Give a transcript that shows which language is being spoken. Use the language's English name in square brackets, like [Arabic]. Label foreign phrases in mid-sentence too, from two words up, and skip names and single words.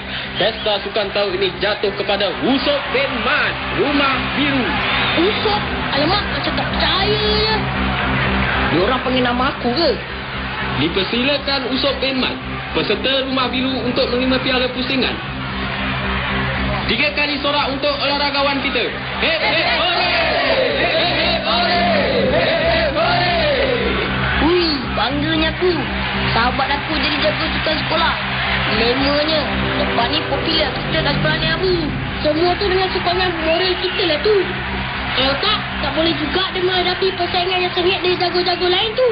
[Malay] Pesta sukan tahun ini jatuh kepada Usop Ben Mat, Rumah Biru. Usop? Alamak, macam tak percaya je. Diorang panggil nama aku ke? Dipersilakan Usop Ben Mat, peserta Rumah Biru untuk menerima piala pusingan. 3 kali sorak untuk olahragawan kita. Hep, hep, hore! Hep, hep, hore! Hep, hep, hore! Bangganya aku. Sahabat aku jadi jago sukan sekolah. Lemanya, lepas ni popular kita kat sekolah ni Abu. Semua tu dengan sokongan moral kita lah tu. Kalau tak boleh juga dia menghadapi persaingan yang sengit dari jago-jago lain tu.